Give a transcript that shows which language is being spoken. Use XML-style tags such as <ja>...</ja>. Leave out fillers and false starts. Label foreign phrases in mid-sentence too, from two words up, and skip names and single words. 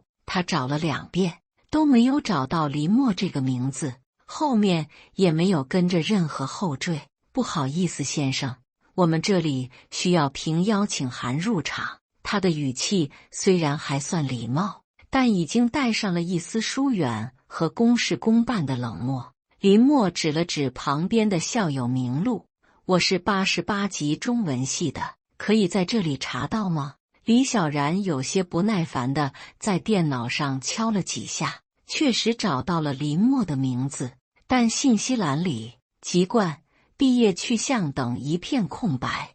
<zh>他找了2遍，都沒有找到林默這個名字，後面也沒有跟着任何後綴。“不好意思，先生，我們這裡需要憑邀請函入場。” 他的語氣雖然還算禮貌，但已經帶上了一絲疏遠和公事公辦的冷漠。林默指了指旁邊的校友名錄：“我是88級中文系的，可以在這裡查到嗎？” 李小然有些不耐煩地在電腦上敲了幾下，確實找到了林默的名字，但信息欄裡籍貫、畢業去向等一片空白。</zh>